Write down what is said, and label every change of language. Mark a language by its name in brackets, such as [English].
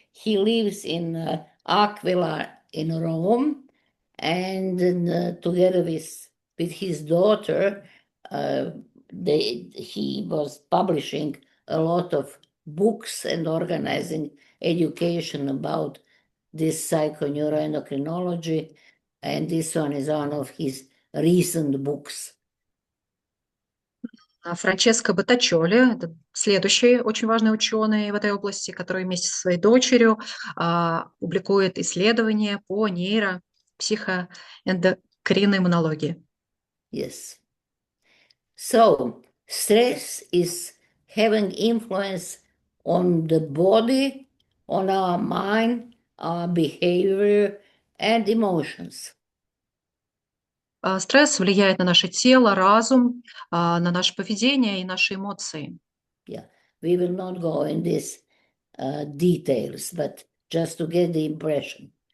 [English] He lives in Aquila in Rome, and together with his daughter, he was publishing a lot of books and organizing education about this psychoneuroendocrinology, and this one is one of his recent books. [Russian] Франческо Боттаччоли, это следующий очень важный ученый в этой области, который вместе со своей дочерью публикует исследования по психоэндокринной иммунологии. [English] Yes. So, stress is having influence on the body, on our mind, our behavior and emotions. [Russian] Стресс влияет на наше тело, разум, на наше поведение и наши эмоции. [English] Yeah, we will not go in these details, but just to get the impression.